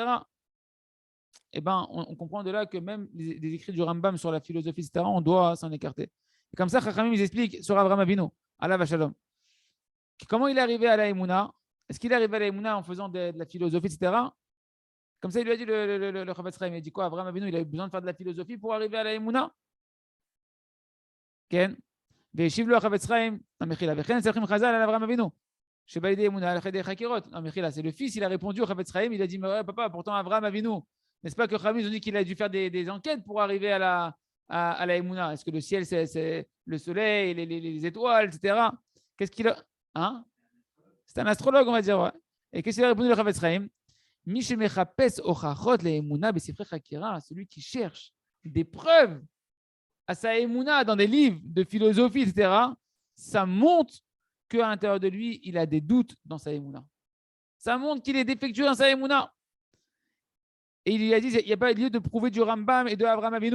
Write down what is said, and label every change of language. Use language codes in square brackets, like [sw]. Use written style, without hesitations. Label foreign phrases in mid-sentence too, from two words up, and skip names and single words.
[fr] Eh ben, on comprend de là que même des écrits du Rambam sur la philosophie, etc., on doit s'en écarter. Et comme ça, Chachamim, ils expliquent sur Avraham Avinu, [he] חס ושלום, [fr] comment il est arrivé à la Emouna. Est-ce qu'il est arrivé à la Emouna en faisant de la philosophie, etc. Comme ça, il lui a dit le Chafetz Chaim, il a dit quoi? Avraham Avinu, il a eu besoin de faire de la philosophie pour arriver à la Emouna. [he] Ken והשיב לו החפץ חיים, המחילה, וכן צריכים חז"ל על אברהם אבינו, שבא לידי אמונה על ידי חקירות. המחילה, [fr] c'est le fils, il a répondu au חפץ חיים, il a dit, mais ouais, papa, pourtant Abraham Avinu, n'est-ce pas que Khamim ont dit qu'il a dû faire des enquêtes pour arriver à la Emouna? Est-ce que le ciel, c'est le soleil, les étoiles, etc. Qu'est-ce qu'il a? Hein? C'est un astrologue, on va dire, ouais. Et qu'est-ce qu'il a répondu le חפץ חיים? [he] מי שמחפש הוכחות לאמונה בספרי חקירה, [fr] celui qui cherche des preuves à sa Emouna dans des livres de philosophie, etc., ça montre qu'à l'intérieur de lui, il a des doutes dans sa Emouna. Ça montre qu'il est défectueux dans sa Emouna. Et il lui a dit, il n'y a pas lieu de prouver du Rambam et de Avraham Avinu.